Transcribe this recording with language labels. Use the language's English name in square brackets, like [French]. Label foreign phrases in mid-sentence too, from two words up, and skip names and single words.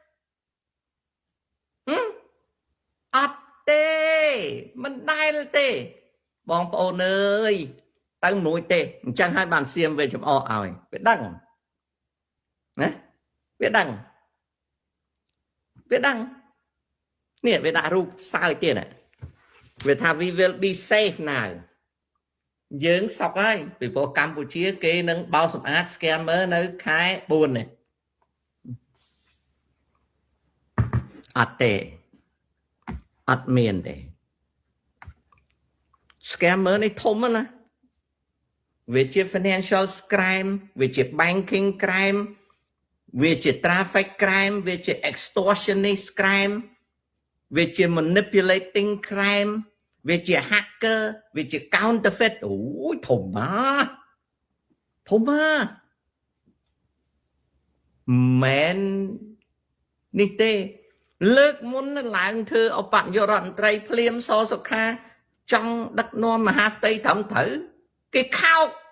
[Khmer] អត់ទេមិនដែលទេបងប្អូនអើយទៅមួយទេអញ្ចឹងហើយបានសៀមវាចំអកឲ្យវាដឹងណាវាដឹងនេះវាដាក់រូបសើចទៀតណាវាថា [English] we will be safe now [Khmer] យើងសក់ហើយពីព្រោះកម្ពុជាគេនឹងបោសសម្អាត scammer នៅខែ4នេះ អត់ទេអត់មានទេ scammer នេះធំណាវាជា [English] financial crime [Khmer] វាជា [English] banking crime [Khmer] វាជា [English] traffic crime [Khmer] វាជា [English] extortionist crime [Khmer] វាជា [English] manipulating crime [Khmer] វាជា hacker វាជា counterfeit អូយធំ មែននេះទេលើកមុនឡើងធ្វើអបនាយករដ្ឋមន្ត្រីភ្លាមសសុខាចង់ដឹកនាំមហាផ្ទៃត្រឹមត្រូវគេខោក